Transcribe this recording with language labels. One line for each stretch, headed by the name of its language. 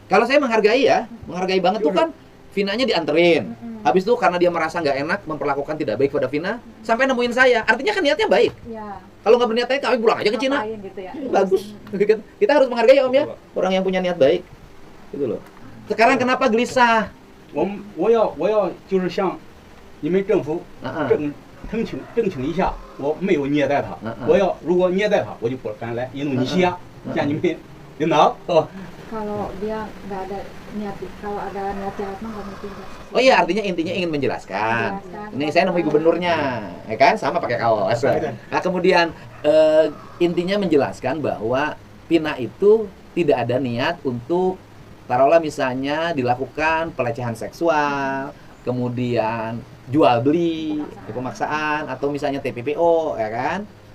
Indonesian: kalau saya menghargai ya, menghargai banget tuh kan Vinanya dianterin. Habis itu karena dia merasa nggak enak, memperlakukan tidak baik pada Vina, sampai nemuin saya. Artinya kan niatnya baik. Ya. Kalau nggak berniat baik, kami pulang aja ke Cina. Ngapain gitu ya. Bagus. Kita harus menghargai Om ya, orang yang punya niat baik. Gitu loh. Sekarang kenapa gelisah?
Chinese: 我要就是向你们政府澄清一下，我没有虐待他。如果虐待他，我就不敢来印度尼西亚见你们领导。
Indonesian: Kalau dia nggak ada niat, kalau ada niat jahat mah nggak mungkin. Oh iya, artinya intinya ingin menjelaskan. Ini saya nemui gubernurnya, ya kan? Sama pakai kaos. Nah, kemudian intinya menjelaskan bahwa Vina itu tidak ada niat untuk taruhlah misalnya dilakukan pelecehan seksual, kemudian jual beli, pemaksaan, atau misalnya TPPO, ya kan?